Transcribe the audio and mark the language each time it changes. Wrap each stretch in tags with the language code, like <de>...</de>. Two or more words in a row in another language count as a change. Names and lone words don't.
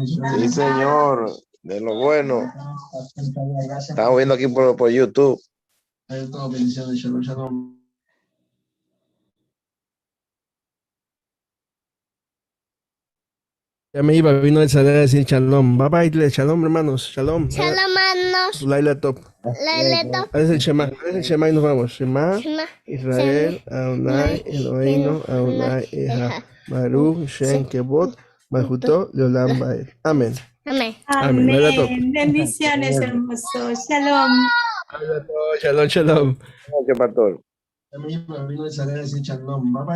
<es>Sí, señor. De lo bueno. Estamos viendo aquí por YouTube. Bendiciones,</es> <he>שלום, שלום.</he> <es>Ya me iba, vino el salir a decir shalom.</es> <en>Bye bye,</en> <es>shalom, hermanos. Shalom. Shalom, hermanos.</es> <he>לילה טוב. לילה טוב.</he> <es>Haz el Shema y nos vamos.</es> <he>Shema, Shema ישראל, אדוני, אלוהינו, אדוני, אחד. ברוך, שם, כבוד, מלכותו, לעולם ועד.</he> <es>Amén. Amén.</es> <he>Amén. לילה טוב.</he> <es>Bendiciones, hermoso. Shalom.</es> <he>שלום, שלום.</he> <es>¿Qué pastor? Ya me iba, vino el salir a decir shalom.</es> <en>Bye bye.</en>